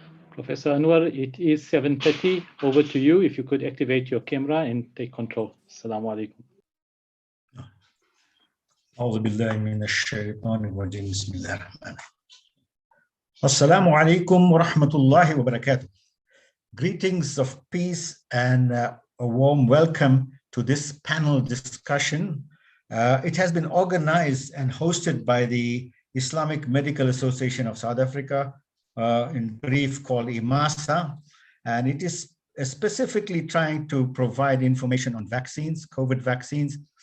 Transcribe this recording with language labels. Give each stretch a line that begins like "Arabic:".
English: Professor Anwar, it is 7:30. Over to you. If you could activate your camera and take control.
Arabic: Assalamu alaikum. أعوذ بالله من الشيطان الرجيم بسم الله الرحمن الرحيم. Assalamu alaikum wa rahmatullahi wa barakatuh.
English: Greetings of peace and a warm welcome to this panel discussion. It has been organized and hosted by the Islamic Medical Association of South Africa, in brief called IMA, and it is specifically trying to provide information on vaccines, COVID vaccines.